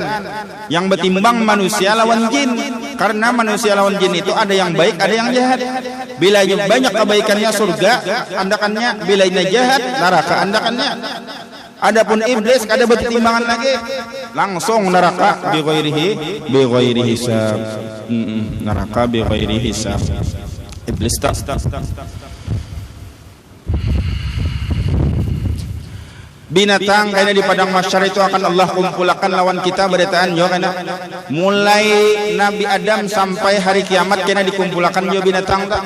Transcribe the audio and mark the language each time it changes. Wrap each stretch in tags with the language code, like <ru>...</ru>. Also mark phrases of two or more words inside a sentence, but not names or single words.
<bjn>Yang bertimbang manusia lawan jin. Karena manusia lawan jin itu ada yang baik, ada yang jahat. Bila banyak kebaikannya surga andakannya, bila ini jahat neraka andakannya. Adapun iblis kada bertimbangan lagi, langsung neraka</bjn> <ar>بغير حساب. Neraka بغير حساب.</ar> <bjn>Iblis tak. Binatang kena di padang mahsyar itu akan Allah kumpulkan lawan kita beritaan yo kena. Mulai Nabi Adam sampai hari kiamat kena dikumpulkan yo binatang tak.</bjn>